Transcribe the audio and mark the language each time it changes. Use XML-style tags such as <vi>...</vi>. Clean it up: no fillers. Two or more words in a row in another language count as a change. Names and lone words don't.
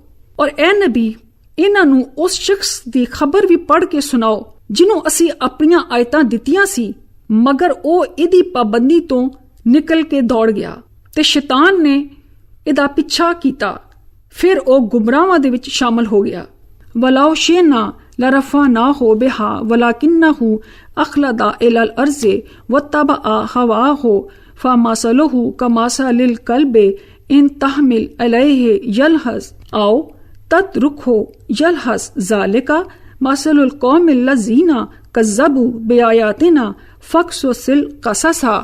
<pa>ਔਰ ਇਹ ਨਬੀ ਇਹਨਾਂ ਨੂੰ ਉਸ ਸ਼ਖਸ ਦੀ ਖਬਰ ਵੀ ਪੜ੍ਹ ਕੇ ਸੁਣਾਓ ਜਿਹਨੂੰ ਅਸੀਂ ਆਪਣੀਆਂ ਆਇਤਾਂ ਦਿੱਤੀਆਂ ਸੀ, ਮਗਰ ਉਹ ਇਹਦੀ ਪਾਬੰਦੀ ਤੋਂ ਨਿਕਲ ਕੇ ਦੌੜ ਗਿਆ ਤੇ ਸ਼ੈਤਾਨ ਨੇ ਇਹਦਾ ਪਿੱਛਾ ਕੀਤਾ। ਫਿਰ ਉਹ ਗੁੰਮਰਾਹਾਂ ਦੇ ਵਿੱਚ ਸ਼ਾਮਲ ਹੋ ਗਿਆ।</pa> <ar>ولو شئنا لرفعناه بها ولكنه أخلد إلى الأرض واتبع هواه فمثله كمثل الكلب إن تحمل عليه يلهث أو تتركه يلهث ذلك مثل القوم الذين كذبوا بآياتنا فاقصص القصص</ar>